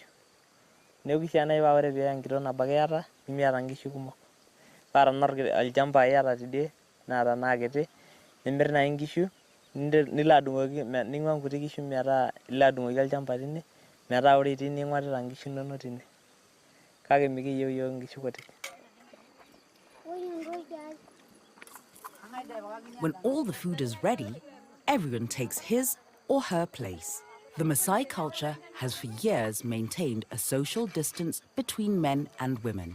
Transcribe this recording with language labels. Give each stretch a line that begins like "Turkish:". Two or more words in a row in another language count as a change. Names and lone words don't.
Masai: Neeku kishaa naaji paa ore paa enkitok nabo ake iyata nemiata nkishu kumok. Paa tenaa olchamba iyata tidie naa tenaa kiti nimirr naaji nkishu nilo adung'oki ning'ua nkuti kishu metaa ilo adung'oki olchamba tine metaa ore itii ning'orita nkishu inonok tine. Kake mikiyieu yiok nkishu kutik.
English: When all the food is ready, everyone takes his or her place. The Messai culture has for years maintained a social distance between men and women.